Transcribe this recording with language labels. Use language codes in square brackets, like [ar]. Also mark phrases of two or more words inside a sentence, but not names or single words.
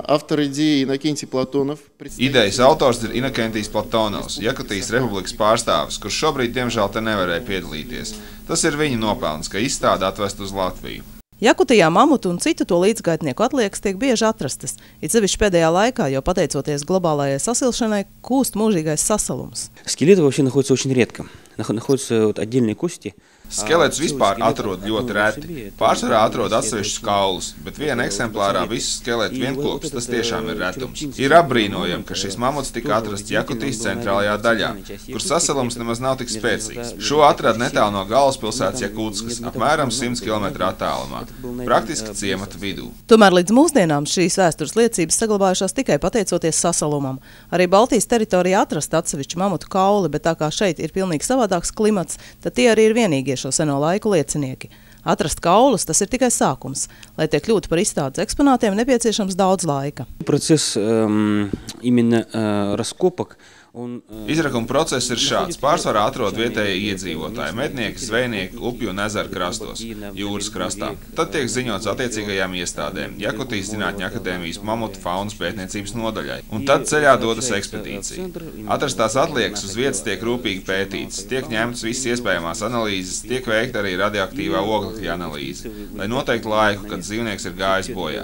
[lv] Idejas autors ir Inokentijs Platonovs, Jakutijas republikas pārstāvis, kurš šobrīd, diemžēl, te nevarēja piedalīties. Tas ir viņa nopelns, ka izstāde atvest uz Latviju. Jakutijā mamutu un citu to līdzgaitnieku atliekas tiek bieži atrastas, it sevišķi pēdējā laikā, jo pateicoties globālajai sasilšanai, kūst mūžīgais sasalums. [ru] Скелеты вообще находятся очень редко. находятся отдельные кости. [lv] Skeletus vispār atrod ļoti reti. Pārsvarā atrod atsevišķus kaulus, bet viena eksemplārā visu skeletu vienkopus, tas tiešām ir retums. Ir apbrīnojami, ka šis mamuts tika atrasts Jakutijas centrālajā daļā, kur sasalums nemaz nav tik spēcīgs. Šo atrada netālu no galvaspilsētas Jakutskas, apmēram 100 km attālumā, praktiski ciemata vidū. Tomēr līdz mūsdienām šīs vēstures liecības saglabājušās tikai pateicoties sasalumam. Arī Baltijas teritorijā atrast atsevišķu mamutu kauli, bet tā kā šeit ir pilnīgi savādāks klimats, tad tie arī ir vienīgie šo seno laiku liecinieki. Atrast kaulus, tas ir tikai sākums. Lai tie kļūtu par izstādes eksponātiem, nepieciešams daudz laika. [ru] Процесс именно раскопок. [lv] Izrakuma process ir šāds. Pārsvarā atrod vietējie iedzīvotāji, mednieki, zvejnieki, upju un ezeru krastos, jūras krastā. Tad tiek ziņots attiecīgajām iestādēm, Jakutijas Zinātņu akadēmijas mamutu faunas pētniecības nodaļai. Un tad ceļā dodas ekspedīcija. Atrastās atliekas uz vietas tiek rūpīgi pētītas, tiek ņemtas visas iespējamās analīzes, tiek veikta arī radioaktīvā oglekļa analīze, lai noteiktu laiku, kad dzīvnieks ir gājis bojā.